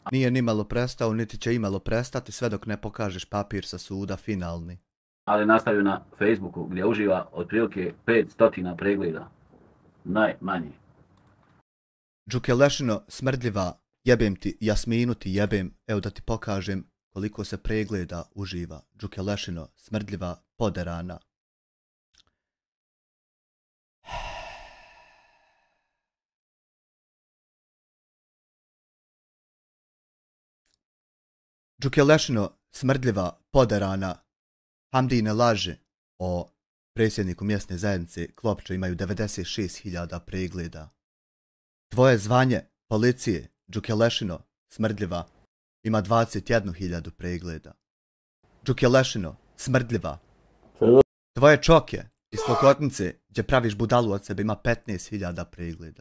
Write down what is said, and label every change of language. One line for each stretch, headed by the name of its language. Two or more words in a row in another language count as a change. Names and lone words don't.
Bosnian: Nije nimalo prestao, niti će imalo prestati sve dok ne pokažeš papir sa suda finalni. Ali nastavio na Facebooku gdje uživa otprilike 500 pregleda. Najmanje. Đukelešino smrdljiva, jebem ti, Jasminu ti jebem, evo da ti pokažem koliko se pregleda uživa. Đukelešino smrdljiva, poderana. Đukelešino smrdljiva, poderana. Hamdine laže o predsjedniku mjesne zajednice Klopče imaju 96.000 pregleda. Tvoje zvanje policije, Đukelešino smrdljiva, ima 21.000 pregleda. Đukelešino smrdljiva. Tvoje čoke iz Klokotnice gdje praviš budalu od sebe ima 15.000 pregleda.